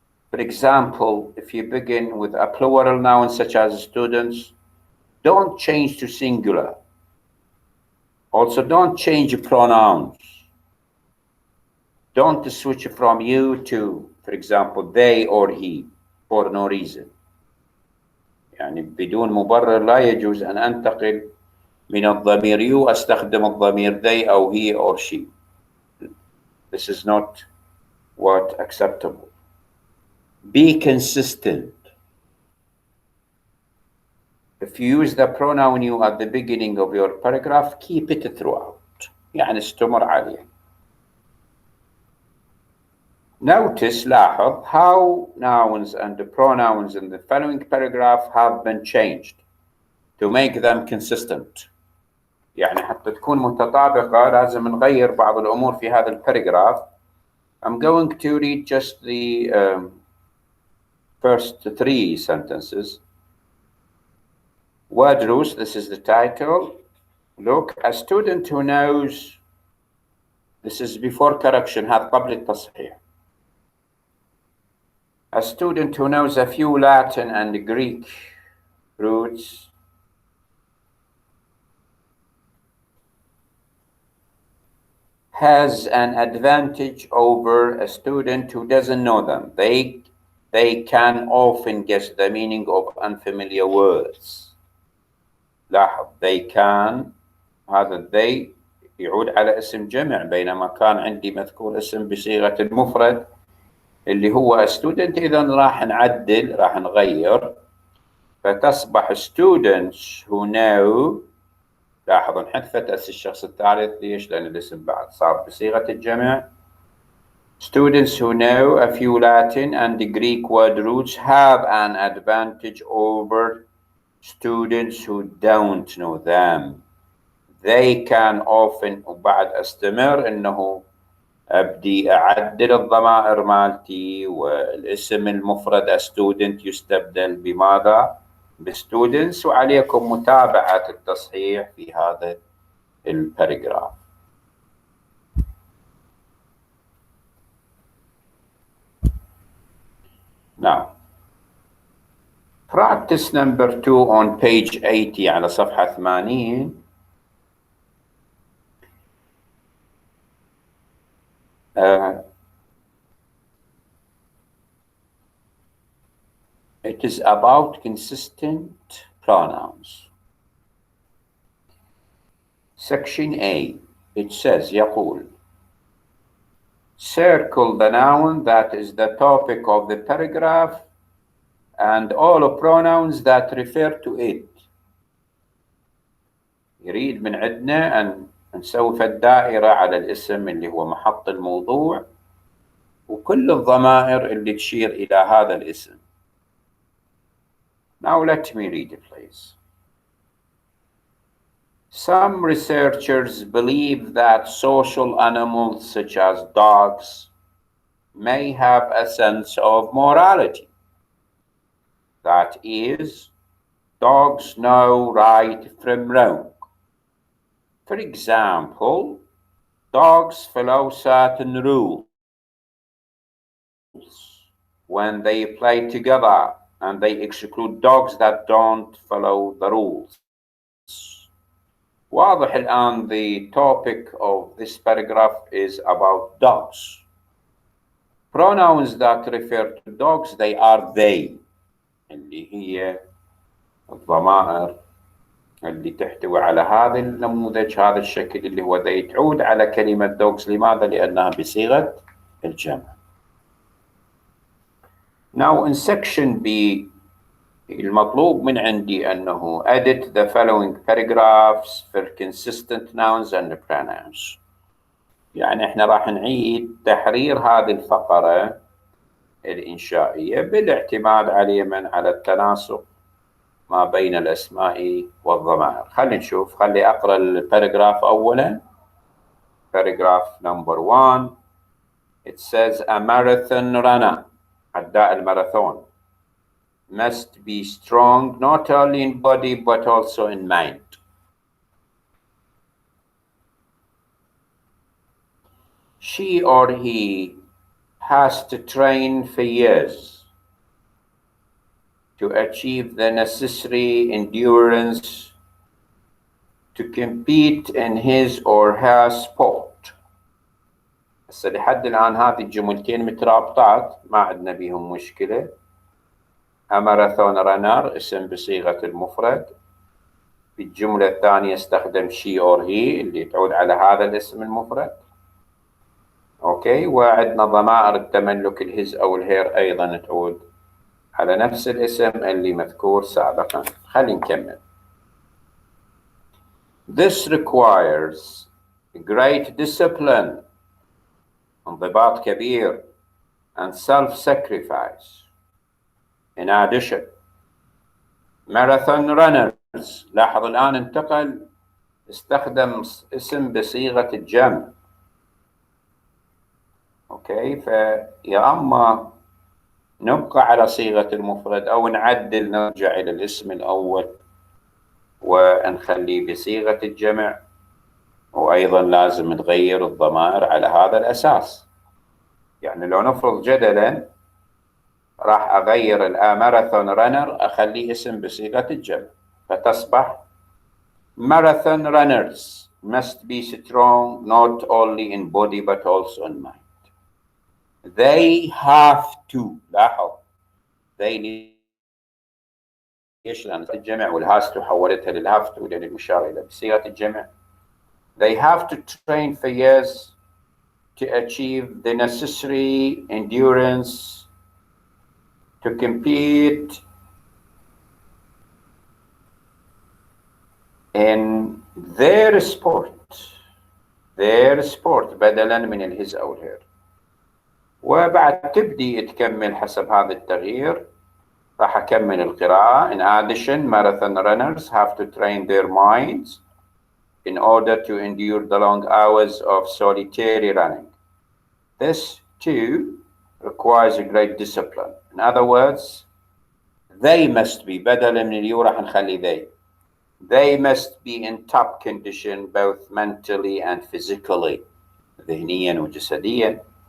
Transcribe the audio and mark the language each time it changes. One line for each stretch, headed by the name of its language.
English: For example, if you begin with a plural noun such as students, don't change to singular. Also, don't change pronouns. Don't switch from you to, for example, they or he for no reason.
Arabic: يعني بدون مبرر لا يجوز أن أنتقل من الضمير you أستخدم الضمير they أو
English: he or she. This is not what acceptable. Be consistent. If you use the pronoun you at the beginning of your paragraph, keep it throughout.
Arabic: يعني استمر عليه.
English: Notice,
Arabic: لاحظ,
English: how nouns and pronouns in the following paragraph have been changed to make them consistent.
Arabic: يعني حتى تكون متطابقة لازم نغير بعض الأمور في هذا الباراجراف.
English: I'm going to read just the first 3 sentences. Word rules, this is the title. Look, a student who knows, this is before correction,
Arabic: هذا قبل التصحيح.
English: A student who knows a few Latin and Greek roots has an advantage over a student who doesn't know them. They can often guess the meaning of unfamiliar words.
Arabic: لاحظ,
English: they can,
Arabic: هذا they يعود على اسم جمع، بينما كان عندي مذكور اسم بصيغة المفرد اللي هو student. إذا راح نعدل، راح نغير، فتصبح
English: students who know.
Arabic: لاحظوا انحذفت اس الشخص الثالث، ليش؟ لأن الاسم بعد صار بصيغة الجمع.
English: Students who know a few Latin and Greek word roots have an advantage over students who don't know them. They can often.
Arabic: وبعد استمر انه ابدي اعدل الضمائر مالتي، والاسم المفرد a student يستبدل بماذا؟ بستودنتس. وعليكم متابعة التصحيح في هذا الباراجراف.
English: Now, practice number 2 on page 80
Arabic: على صفحة 80.
English: It is about consistent pronouns. Section A, it says,
Arabic: يقول,
English: circle the noun that is the topic of the paragraph and all pronouns that refer to it.
Arabic: يريد من عندنا أن نسوي الدائرة على الاسم اللي هو محط الموضوع وكل الضمائر اللي تشير إلى هذا الاسم.
English: Now let me read it, please. Some researchers believe that social animals such as dogs may have a sense of morality. That is, dogs know right from wrong. For example, dogs follow certain rules when they play together, and they exclude dogs that don't follow the rules.
Arabic: واضح الآن
English: the topic of this paragraph is about dogs. Pronouns that refer to dogs, they are they،
Arabic: اللي هي الضمائر اللي تحتوي على هذا النموذج، هذا الشكل اللي هو they، تعود على كلمة dogs. لماذا؟ لأنها بصيغة الجمع.
English: Now in section B
Arabic: المطلوب من عندي أنه
English: edit the following paragraphs for consistent nouns and pronouns.
Arabic: يعني احنا راح نعيد تحرير هذه الفقرة الإنشائية بالاعتماد على التناسق ما بين الأسماء والضمائر. خلينا نشوف، خلي أقرأ الباراجراف أولا.
English: paragraph number 1. It says a marathon runner،
Arabic: عداء الماراثون،
English: must be strong not only in body but also in mind. She or he has to train for years to achieve the necessary endurance to compete in his or her sport.
Arabic: هسه لحد الآن هذه الجملتين مترابطات، ما عندنا بيهم مشكلة. ماراثون رانر اسم بصيغة المفرد. في الجملة الثانية استخدم
English: she or he
Arabic: اللي تعود على هذا الاسم المفرد. اوكي، وعندنا ضمائر التملك الهز او الهير ايضا تعود على نفس الاسم اللي مذكور سابقا. خلينا نكمل.
English: This requires great discipline،
Arabic: انضباط كبير
English: and self-sacrifice. In addition, marathon runners.
Arabic: لاحظ الآن انتقل استخدم اسم بصيغة الجمع. اوكي، فيا اما نبقى على صيغة المفرد او نعدل نرجع الى الاسم الاول ونخليه بصيغة الجمع، وايضا لازم نغير الضمائر على هذا الاساس. يعني لو نفرض جدلا راح اغير ماراثون رانر اخليه اسم بصيغة الجمع، فتصبح
English: marathon runners must be strong not only in body but also in mind. They have to.
Arabic: لاحظ they ليش؟ لأن الجمع والهاز تو حولتها للهاف تو لأن المشار إلى بصيغة الجمع.
English: They have to train for years to achieve the necessary endurance to compete in their sport
Arabic: بدلا من الهز أو الهير. وبعد تبدي تكمل حسب هذا التغيير. راح أكمل القراءة.
English: In addition, marathon runners have to train their minds in order to endure the long hours of solitary running. This too requires a great discipline. In other words, they must be
Arabic: بدلا من اليو راح نخلي
English: they must be in top condition both mentally and physically,
Arabic: ذهنيا وجسديا.